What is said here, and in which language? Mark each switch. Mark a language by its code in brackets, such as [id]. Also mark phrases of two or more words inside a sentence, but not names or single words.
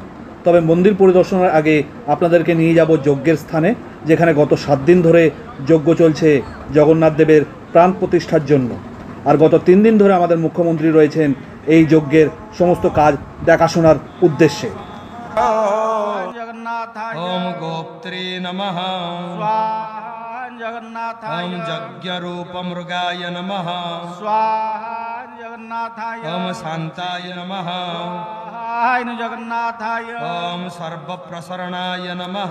[bn] তবে মন্দির পরিদর্শনের আগে আপনাদেরকে নিয়ে যাব যজ্ঞের স্থানে, যেখানে গত 7 দিন ধরে যজ্ঞ চলছে জগন্নাথ দেবের প্রাণ প্রতিষ্ঠার জন্য। আর গত 3 দিন ধরে আমাদের মুখ্যমন্ত্রী রয়েছেন এই যজ্ঞের সমস্ত কাজ দেখাশোনার উদ্দেশ্যে। [sa] ओम गोप्त्रे नमः ओम यज्ञरूपमृगाय नमः ओम शांताय नमः जगन्नाथाय ओम सर्वप्रसरणाय नमः